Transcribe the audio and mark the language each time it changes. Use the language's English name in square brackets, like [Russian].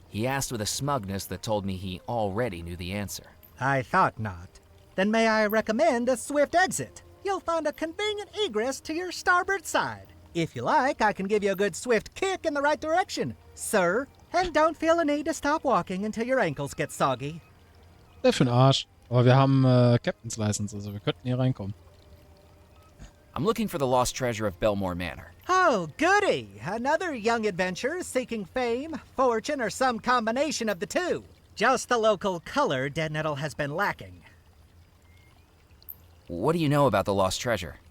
[English] He asked with a smugness that told me he already knew the answer. I thought not. Then may I recommend a swift exit? You'll find a convenient egress to your starboard side. If you like, I can give you a good swift kick in the right direction, sir. And don't feel the need to stop walking until your ankles get soggy. [German] Der für den Arsch. Aber wir haben Captain's License, also wir könnten hier reinkommen. [English] I'm looking for the lost treasure of Belmore Manor. Oh, goody! Another young adventurer seeking fame, fortune, or some combination of the two. Just the local color Dead Nettle has been lacking. What do you know about the lost treasure?